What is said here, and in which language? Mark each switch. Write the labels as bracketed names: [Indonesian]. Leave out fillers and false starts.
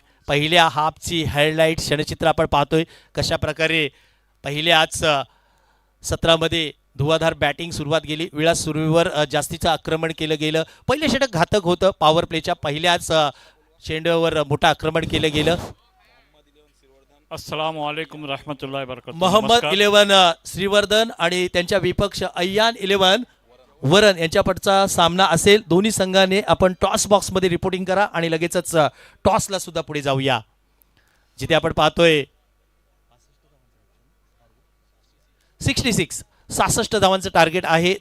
[Marathi] पहिल्या हाफची हायलाईट क्षणचित्र आपण पाहतोय, कशा प्रकारे पहिल्याच सत्रामध्ये धुवाधार बॅटिंग सुरुवात गेली. विलास सुर्वेवर जास्तीचं आक्रमण केलं गेलं. पहिले षटक घातक होतं, पॉवर प्लेच्या पहिल्याच चेंडूवर मोठं आक्रमण केलं गेलं. [Arabic] अस्सलाम वालेकुम रहमतुल्लाहि बरकातुहू. [Marathi] मोहम्मद 11 श्रीवर्धन आणि त्यांच्या विपक्ष अय्यान 11 वरण यांच्यापटचा सामना असेल. दोन्ही संघाने आपण टॉस बॉक्समध्ये रिपोर्टिंग करा आणि लगेचच टॉसला सुद्धा पुढे जाऊया, जिथे आपण पाहतोय 66 धावांचं टार्गेट आहे.